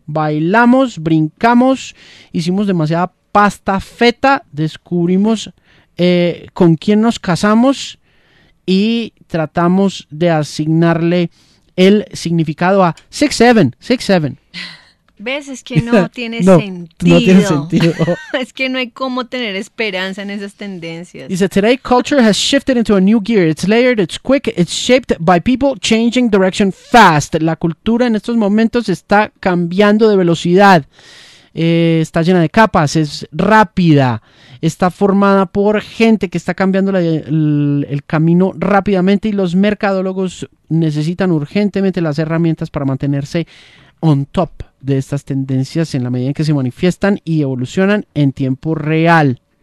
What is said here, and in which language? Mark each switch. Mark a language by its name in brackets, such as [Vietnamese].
[Spanish] Bailamos, brincamos, hicimos demasiada pasta feta, descubrimos con quién nos casamos y tratamos de asignarle el significado a 6-7. ¿Ves? Es que no tiene sentido. No tiene sentido. Es que no hay cómo tener esperanza en esas tendencias. Dice, [English] today culture has shifted into a new gear. It's layered, it's quick, it's shaped by people changing direction fast. [Spanish] La cultura en estos momentos está cambiando de velocidad. Está llena de capas, es rápida. Está formada por gente que está cambiando el camino rápidamente y los mercadólogos necesitan urgentemente las herramientas para mantenerse on top de estas tendencias en la medida en que se manifiestan y evolucionan en tiempo real.